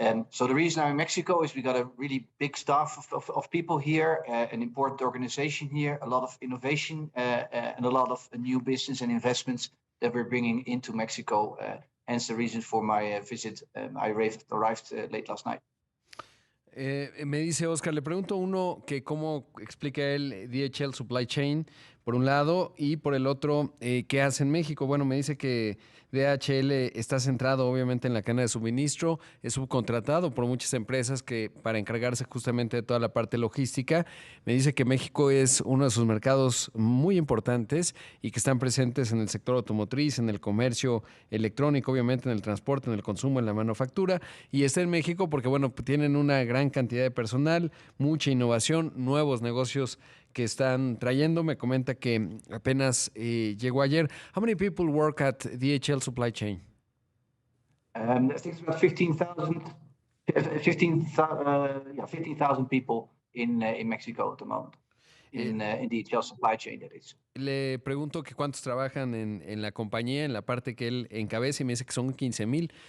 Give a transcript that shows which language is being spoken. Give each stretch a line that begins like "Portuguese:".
English: So the reason I'm in Mexico is we got a really big staff of people here, an important organization here, a lot of innovation, and a lot of new business and investments that we're bringing into Mexico. Hence the reason for my visit. I arrived late last night.
Spanish: Me dice Oscar, le pregunto uno que cómo explica él DHL Supply Chain, por un lado, y por el otro, ¿qué hace en México? Bueno, me dice que DHL está centrado obviamente en la cadena de suministro, es subcontratado por muchas empresas que para encargarse justamente de toda la parte logística. Me dice que México es uno de sus mercados muy importantes y que están presentes en el sector automotriz, en el comercio electrónico, obviamente en el transporte, en el consumo, en la manufactura, y está en México porque, bueno, tienen una gran cantidad de personal, mucha innovación, nuevos negocios que están trayendo. Me comenta que apenas llegó ayer.
English: How many people work at DHL Supply Chain? I think it's about 15,000 people in Mexico at the moment. In DHL Supply Chain, that is.
Spanish: Le pregunto que cuántos trabajan en la compañía, en la parte que él encabeza, y me dice que son 15,000.